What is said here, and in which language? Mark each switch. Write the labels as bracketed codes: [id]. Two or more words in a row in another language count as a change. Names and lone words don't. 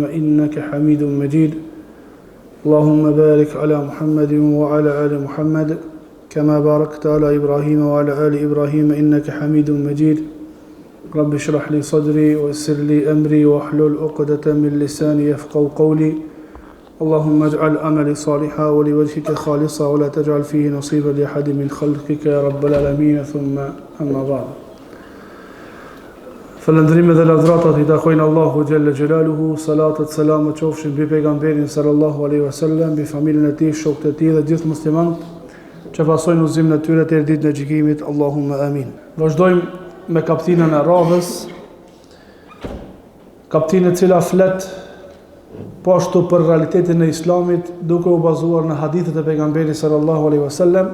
[ar] إنك حميد مجيد اللهم بارك على محمد وعلى آل محمد كما باركت على إبراهيم وعلى آل إبراهيم إنك حميد مجيد رب اشرح لي صدري ويسر لي أمري واحلل عقدة من لساني يفقهوا قولي اللهم اجعل عملي صالحا ولوجهك خالصا ولا تجعل فيه نصيبا لأحد من خلقك يا رب العالمين ثم أما بعد [sq] Falëndrime dhe lavdratat I takojnë Allahu [ar] جل جلاله, [sq] salatat, salamat qofshin bi pejgamberin [ar] صلى الله عليه وسلم, [sq] bi familjen e tij, shokët e tij dhe gjithë muslimanët që pasojnë udhëzimin e tyre deri ditën e gjykimit. [ar] اللهم آمين. [sq] Vazhdojmë me kaptinën e radhës, kaptinë e cila flet po ashtu për realitetin e Islamit, duke u bazuar në hadithet e pejgamberit [ar] صلى الله عليه وسلم.